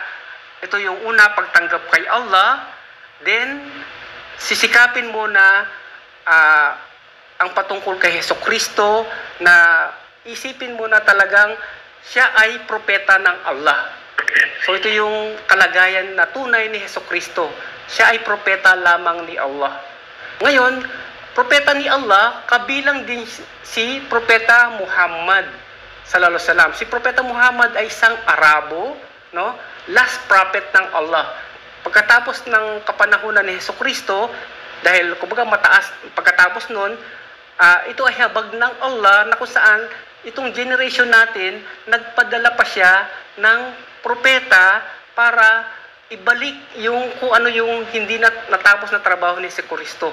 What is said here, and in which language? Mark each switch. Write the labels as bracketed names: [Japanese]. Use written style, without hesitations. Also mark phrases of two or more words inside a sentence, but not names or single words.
[Filipino] Ito yung una, pagtanggap kay Allah. Then, sisikapin mo na ang patungkol kay Hesukristo, na isipin mo na talagang siya ay propeta ng Allah. So ito yung kalagayan na tunay ni Hesukristo. Siya ay propeta lamang ni Allah. Ngayon, propeta ni Allah, kabilang din si propeta Muhammad [Arabic] صلى الله عليه وسلم. [Filipino] Si propeta Muhammad ay isang Arabo, no? [English] Last prophet [Filipino] ng Allah. Pagkatapos ng kapanahunan ni Hesukristo, dahil kumbaga mataas pagkatapos nun, ito ay habag ng Allah na kung saan itong generation natin, nagpadala pa siya ng propeta para ibalik yung kung ano yung hindi natapos na trabaho ni Hesukristo.